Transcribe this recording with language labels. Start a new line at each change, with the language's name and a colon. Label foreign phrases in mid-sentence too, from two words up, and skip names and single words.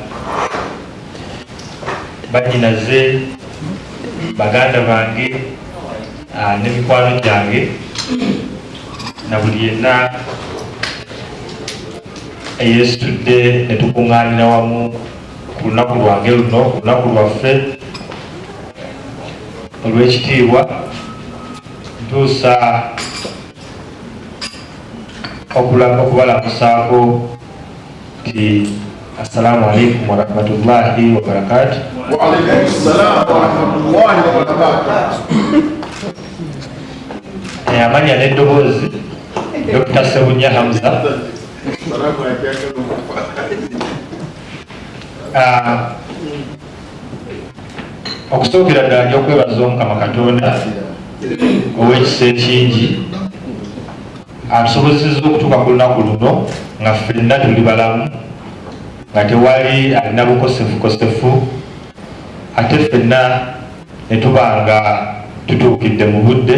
Ganda: banyinaze, baganda bange ne mikwano gyange na buli yenna eyeesitudde ne tukuŋŋaanira wamu ku lunaku lwange luno, ku lunaku lwaffe olw'ekitiibwa. Ntuusa okubalamusaako nti
Arabic: السلام عليكم ورحمة الله وبركاته. وعليكم السلام ورحمة الله وبركاته.
Ganda: Amanya n'eddoboozi Dr. Sebunya Hamza. Okusookera ddala nja okwebaza Omukama Katonda ow'ekisa ekingi atusobozesezza okutuuka ku lunaku luno nga ffenna tuli balamu, nga tewali alina bukosefukosefu, ate ffenna ne tuba nga tutuukidde mu budde.